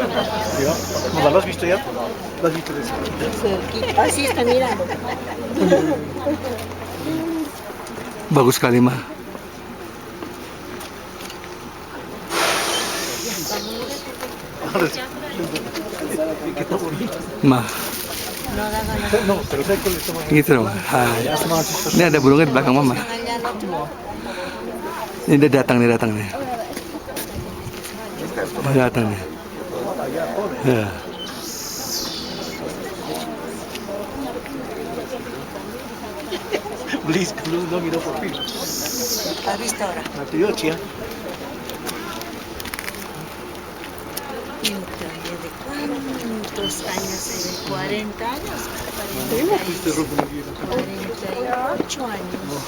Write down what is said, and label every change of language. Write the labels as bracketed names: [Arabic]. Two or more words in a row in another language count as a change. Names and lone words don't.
[Spanish] ¿No lo has visto ya? ¿Lo has visto de eso? Así está mirando. [Indonesian] Bagus sekali, Ma. Ma. [Spanish] No, pero ¿sabes cuál es el más? [Indonesian] Gitu loh. Hai. Ini ada burungnya di belakang Mama. Ini dia datang nih. Datang nih. Ya. [Spanish] Please, no miró por fin. ¿Has visto ahora? Antioquia. ¿De cuántos años? ¿De 40 años? 48 años.